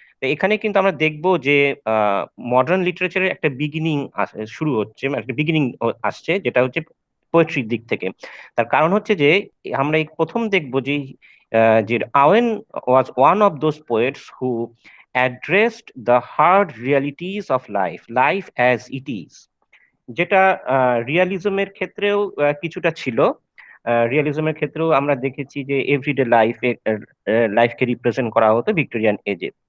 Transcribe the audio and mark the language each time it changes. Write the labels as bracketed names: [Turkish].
[Bangla] তো এখানে কিন্তু আমরা দেখব যে মডার্ন লিটারেচারের একটা বিগিনিং শুরু হচ্ছে, মানে একটা বিগিনিং আসছে, যেটা হচ্ছে পোয়েট্রির দিক থেকে। তার কারণ হচ্ছে যে আমরা এই প্রথম দেখব যে [English] Owen was one of those poets who addressed the hard realities of life as it is, [Bangla] যেটা রিয়ালিজমের ক্ষেত্রেও কিছুটা ছিল। রিয়ালিজমের ক্ষেত্রেও আমরা দেখেছি যে এভরিডে লাইফকে রিপ্রেজেন্ট করা হতো ভিক্টোরিয়ান এজে।